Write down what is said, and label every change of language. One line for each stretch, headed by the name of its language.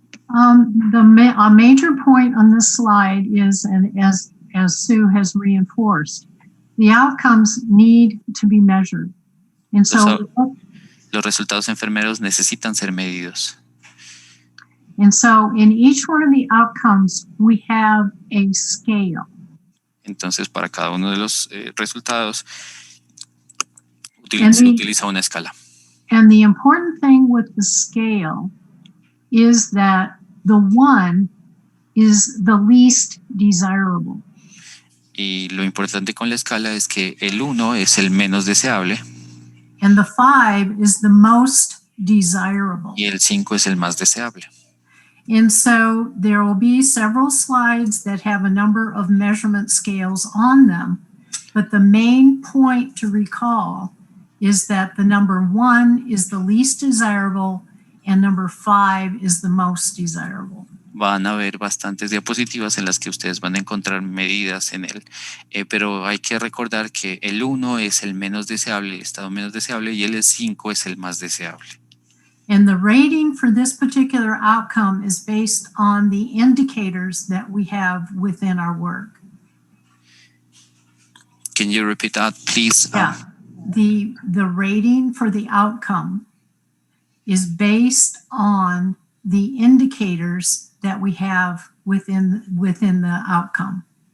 English: A major point on this slide is, and as Sue has reinforced, the outcomes need to be measured. And so
Spanish: los resultados enfermeros necesitan ser medidos.
English: And so in each one of the outcomes, we have a scale.
Spanish: Entonces, para cada uno de los resultados, se utiliza una escala.
English: And the important thing with the scale is that the 1 is the least desirable.
Spanish: Y lo importante con la escala es que el 1 es el menos deseable.
English: And the 5 is the most desirable.
Spanish: Y el 5 es el más deseable.
English: And so there will be several slides that have a number of measurement scales on them, but the main point to recall is that the number 1 is the least desirable and number 5 is the most desirable.
Spanish: Van a haber bastantes diapositivas en las que ustedes van a encontrar medidas en él, pero hay que recordar que el 1 es el menos deseable, el estado menos deseable, y el 5 es el más deseable.
English: And the rating for this particular outcome is based on the indicators that we have within our work. Can you repeat that, please? Yeah. The rating for the outcome is based on the indicators that we have within the outcome.